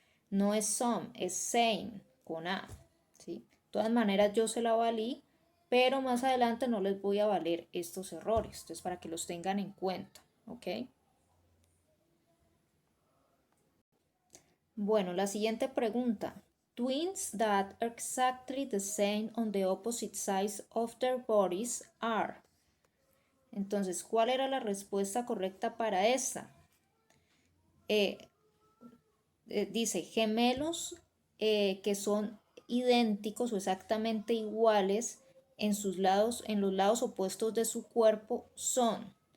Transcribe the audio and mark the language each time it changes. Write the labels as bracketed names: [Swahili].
[Spanish] No es some, es same, con A, ¿sí? De todas maneras yo se la valí, pero más adelante no les voy a valer estos errores, entonces para que los tengan en cuenta, ¿ok? Bueno, la siguiente pregunta. [English] Twins that are exactly the same on the opposite sides of their bodies are. [Spanish] Entonces, ¿cuál era la respuesta correcta para esta? Dice gemelos que son idénticos o exactamente iguales en sus lados, en los lados opuestos de su cuerpo son.